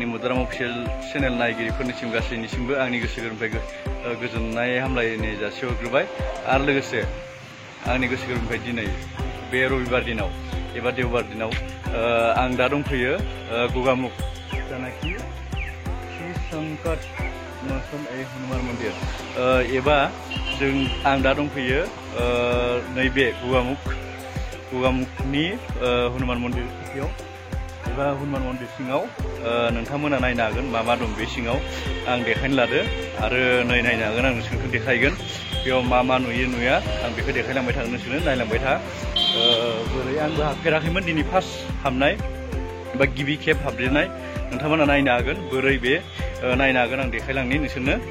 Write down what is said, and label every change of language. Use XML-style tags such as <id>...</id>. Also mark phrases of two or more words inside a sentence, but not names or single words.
<brx>मदाराम</brx> <en>official channel</en> <brx>नायगिरिफोरनिसिम गासैनिसिमबो आंनि गोसो गोरबोनिफ्राय गोजोननाय हामलायनाय जासिहरग्रोबाय आरो लोगोसे आंनि गोसो गोरबोनिफ्राय दिनै बे रबिबार दिनाव एबा देवबार दिनाव आं दा दंफैयो गगामुख जानाखि श्री संकट मोसन हनुमान मन्दिर एबा आं दा दंफैयो नैबे गगामुखनि हनुमान मन्दिर खाथियाव एबा हनुमान मन्दिर सिङाव नोंथांमोना नायनो हागोन मा दं बे सिङाव आं देखायनो लादो आरो नायनो हागोन आं नोंसोरखौ देखायगोन बेयाव मा नुयो आं बेखौ देखायलांबाय थागोन नोंसोरनो नायलांबाय था बोरै आंबो हाबफेराखैमोन दिनै फार्स्ट हाबनाय एबा गिबि खेब हाबदेरनाय नोंथांमोना नायनो हागोन बोरै बे नायनो हागोन आं देखायलांनि नोंसोरनो</brx>